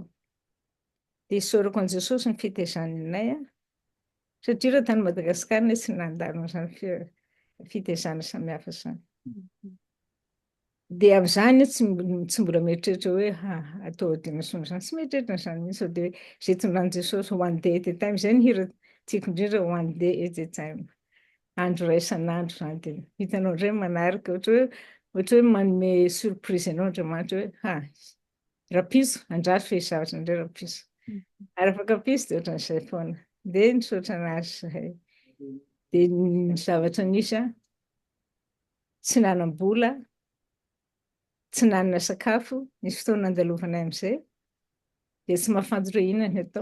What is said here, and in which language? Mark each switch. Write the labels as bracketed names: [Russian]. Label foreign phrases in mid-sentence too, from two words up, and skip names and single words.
[Malagasy] Dia isaorako an'i Jesosy ny fitaizanay satria raha tany Madagasikara ny tsy nandalo an'izany fitaizana samihafa izany. Dia amin'izany tsy mbola mieritreritra hoe atao ordination izany, tsy mieritreritra an'izany mihitsy sao dia izay tondrahan'i Jesosy [English] one day at a time, [Malagasy] izay ny hira tiako indrindra, [English] one day at a time. [Malagasy] Andro iray isan'andro izany dia hitanao indray manaraka ohatra hoe manome surprise ianao Andriamanitra hoe rapiso andraso fe zavatra indray rapiso. Ary afaka piso dia ohatran'izay foana. Dia nisaotra anazy zahay. Dia ny zavatra nisy tsy nanam-bola, tsy nanana sakafo, nisy fotoana nandalovanay amin'izay dia tsy mahafantatro hoe inona ny atao.